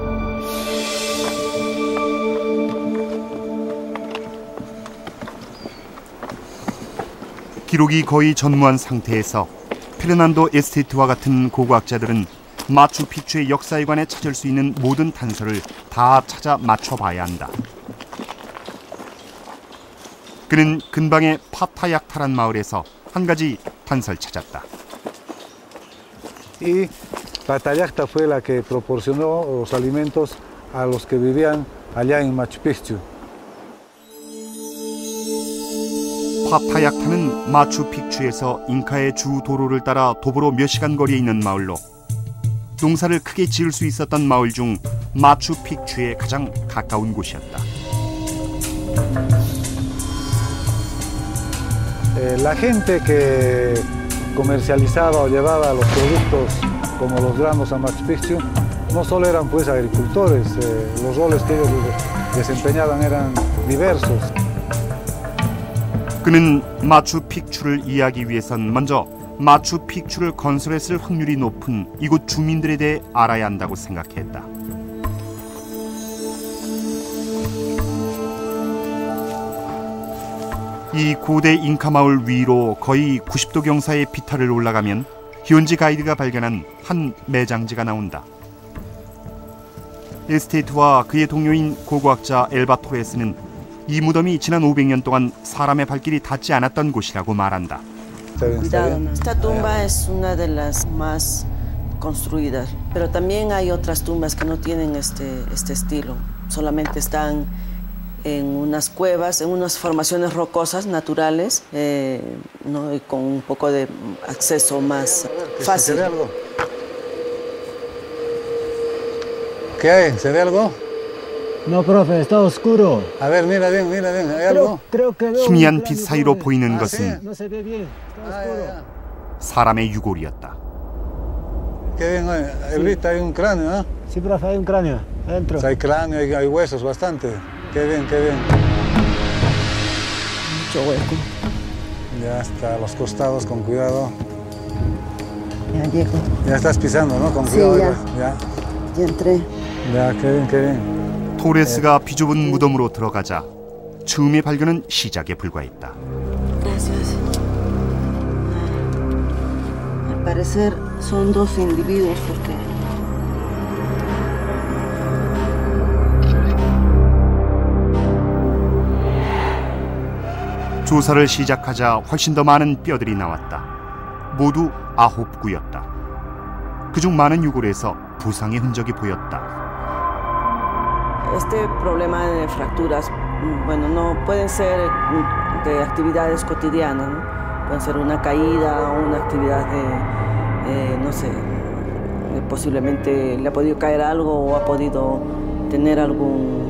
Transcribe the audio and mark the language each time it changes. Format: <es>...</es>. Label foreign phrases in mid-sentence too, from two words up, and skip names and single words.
<ko>기록이 거의 전무한 상태에서 페르난도 에스테트와 같은 고고학자들은 마추픽추의 역사에 관해 찾을 수 있는 모든 단서를 다 찾아 맞춰봐야 한다. 그는 근방의 파타약타란 마을에서 한 가지 단서를 찾았다.</ko> <es>Y Patayacta fue la que proporcionó los alimentos a los que vivían allá en Machu Picchu.</es> <ko>파타약타는 마추픽추에서 잉카의 주 도로를 따라 도보로 몇 시간 거리에 있는 마을로 농사를 크게 지을 수 있었던 마을 중 마추픽추에 가장 가까운 곳이었다.</ko> <es>La gente que comercializaba o llevaba los productos como los granos a Machu Picchu no solo eran pues agricultores, los roles que ellos desempeñaban eran diversos.</es> <ko>그는 마추픽추를 이해하기 위해선 먼저 마추픽추를 건설했을 확률이 높은 이곳 주민들에 대해 알아야 한다고 생각했다. 이 고대 잉카 마을 위로 거의 90도 경사의 비탈을 올라가면 현지 가이드가 발견한 한 매장지가 나온다. 에스테이트와 그의 동료인 고고학자 엘바 토레스는 이 무덤이 지난 500년 동안 사람의 발길이 닿지 않았던 곳이라고 말한다.</ko> <es>Esta tumba es una de las más construidas, pero también hay otras tumbas que no tienen este estilo. Solamente están en unas cuevas, en unas formaciones rocosas naturales, ¿no? Y con un poco de acceso más fácil. ¿Qué hay? ¿Se ve algo? No, profe, está oscuro. A ver, mira bien, ¿hay algo? Creo que veo</es> <ko>희미한 빛 사이로 보이는 것은</ko> <es>No se ve bien, está oscuro.</es> <ko>사람의 유골이었다.</ko> <es>Qué bien, Elvita, hay un cráneo, ¿no? Sí, profe, hay un cráneo adentro. Hay cráneo, hay huesos bastante. Qué bien, qué bien. Mucho hueco. Ya está, a los costados, con cuidado. Ya llego. Ya estás pisando, ¿no? Con Sí, cuidado. ya. Ya entré. Ya, qué bien, qué bien.</es> <ko>토레스가 비좁은 무덤으로 들어가자 처음의 발견은 시작에 불과했다.</ko> <es>Gracias. Al parecer son dos individuos porque</es> <ko>조사를 시작하자 훨씬 더 많은 뼈들이 나왔다. 모두 9구였다. 그중 많은 유골에서 부상의 흔적이 보였다.</ko> <es>Este problema de fracturas, bueno, no pueden ser de actividades cotidianas, ¿no? Pueden ser una caída o una actividad de, no sé, posiblemente le ha podido caer algo o ha podido tener algún...</es>